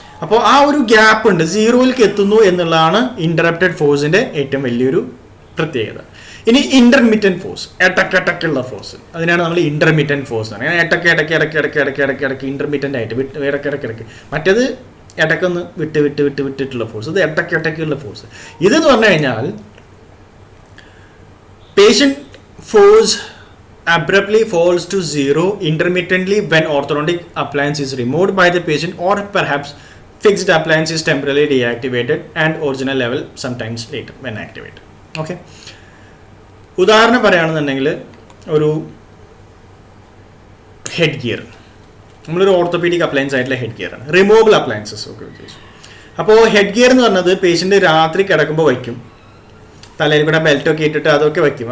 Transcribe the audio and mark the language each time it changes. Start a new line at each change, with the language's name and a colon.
Malayalam: അപ്പോൾ ആ ഒരു ഗ്യാപ്പ് ഉണ്ട്, 0-ലേക്ക് എത്തുന്നു എന്നുള്ളതാണ് ഇൻ്ററപ്റ്റഡ് ഫോഴ്സിൻ്റെ ഏറ്റവും വലിയൊരു പ്രത്യേകത. ഇനി ഇൻ്റർമിറ്റൻറ്റ് ഫോഴ്സ്, ഇടയ്ക്കുള്ള ഫോഴ്സ്, അതിനാണ് നമ്മൾ ഇൻ്റർമിറ്റൻറ്റ് ഫോഴ്സ് എന്ന് പറയുന്നത്. ഇടയ്ക്ക് ഇൻ്റർമിറ്റൻ്റ് ആയിട്ട് ഇടയ്ക്കിടയ്ക്ക്. മറ്റേത് ഇടയ്ക്കൊന്ന് വിട്ടിട്ടുള്ള ഫോഴ്സ്, ഇത് ഇടയ്ക്കുള്ള ഫോഴ്സ്. ഇതെന്ന് പറഞ്ഞു കഴിഞ്ഞാൽ
English: patient force abruptly falls to 0 intermittently when orthodontic appliance is removed by the patient, or perhaps fixed appliance is temporarily deactivated and original level sometimes later when activated.
Malayalam: Okay, ഉദാഹരണം പറയുകയാണെന്നുണ്ടെങ്കിൽ ഒരു head gear, നമ്മളൊരു orthopaedic appliance ആയിട്ടുള്ള head gear ആണ്, removable appliances ഒക്കെ ഉദ്ദേശിച്ചു. അപ്പോൾ head gear എന്ന് പറഞ്ഞത് പേഷ്യൻ്റ് രാത്രി കിടക്കുമ്പോൾ വയ്ക്കും, തലയിൽ കൂടെ ബെൽറ്റൊക്കെ ഇട്ടിട്ട് അതൊക്കെ വയ്ക്കും.